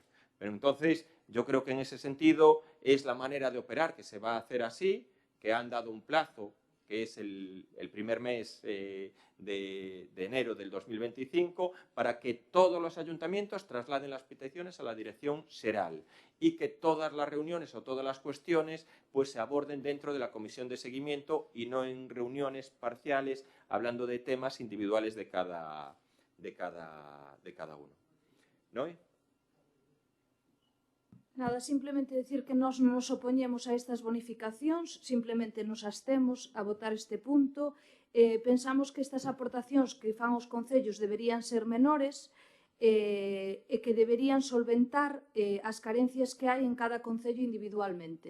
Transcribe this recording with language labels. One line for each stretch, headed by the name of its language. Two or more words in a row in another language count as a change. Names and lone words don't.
Spanish: Pero entonces, yo creo que en ese sentido es la manera de operar, que se va a hacer así, que han dado un plazo, que es el primer mes de enero del 2025, para que todos los ayuntamientos trasladen las peticiones a la Dirección Xeral y que todas las reuniones o todas las cuestiones pues, se aborden dentro de la comisión de seguimiento y no en reuniones parciales hablando de temas individuales de cada uno. ¿No?
Galician: Nada, simplemente decir que nós non nos opoñemos a estas bonificacións, simplemente nos abstemos a votar este punto. Pensamos que estas aportacións que fan os concellos deberían ser menores e que deberían solventar as carencias que hai en cada concello individualmente.